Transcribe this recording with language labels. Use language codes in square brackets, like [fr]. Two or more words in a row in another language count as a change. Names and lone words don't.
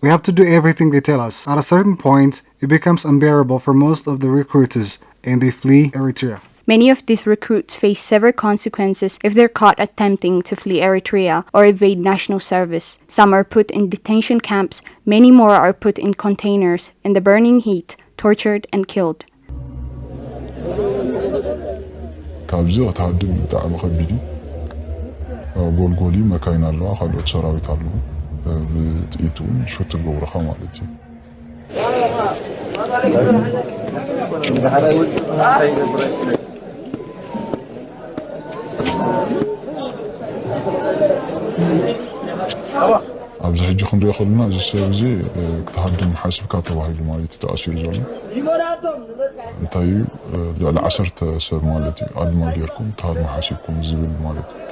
[en] We have to do everything they tell us. At a certain point, it becomes unbearable for most of the recruiters and they flee Eritrea. Many of these recruits face severe consequences if they're caught attempting to flee Eritrea or evade national service. Some are put in detention camps, many more are put in containers in the burning heat, tortured and killed. [ti] ካብዚ ተሃድም ብጣዕሚ ከቢድ ጎልጎሊ መካይና ኣለዋ ካልኦት ሰራዊት ኣለዉ ብጥኢት እውን ሾት ዝገብሩኻ ማለት እዩ ኣብዚ ሕጂ ክንሪኦ ከለና እዚ ሰብ እዚ ክትሃድም ሓስብካ ተባሂሉ ማለት እዩ ተኣሲሩ ዘሎ እንታይ እዩ ልዕሊ 10 ሰብ ማለት እዩ ኣድማ ጌርኩም ተሃድሙ ሓሲብኩም ዝብል ማለት